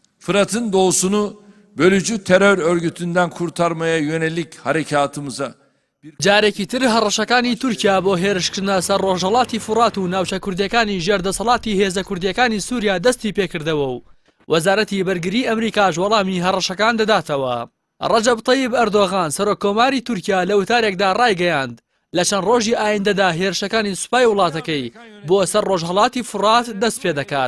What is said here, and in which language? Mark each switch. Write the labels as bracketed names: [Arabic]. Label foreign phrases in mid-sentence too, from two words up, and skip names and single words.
[Turkish] Fırat'ın doğusunu bölücü terör örgütünden kurtarmaya yönelik harekatımıza [Central Kurdish] جارێکی تر هەڕەشەکانی تورکیا بۆ هێرشکردنە سەر ڕۆژهەڵاتی فورات و ناوچە کوردیەکانی ژێردەسەڵاتی هێزە کوردیەکانی سووریا دەستی پێکردەوە و وەزارەتی بەرگری ئەمریکاش وەڵامی هەڕەشەکان دەداتەوە. ڕەجەب تەیب ئەردۆغان سەرۆکۆماری تورکیا لە وتارێکدا ڕایگەیاند لە چەند ڕۆژی ئایندەدا هێرشەکانی سوپای وڵاتەکەی بۆ سەر ڕۆژهەڵاتی فورات دەست پێ دەکات.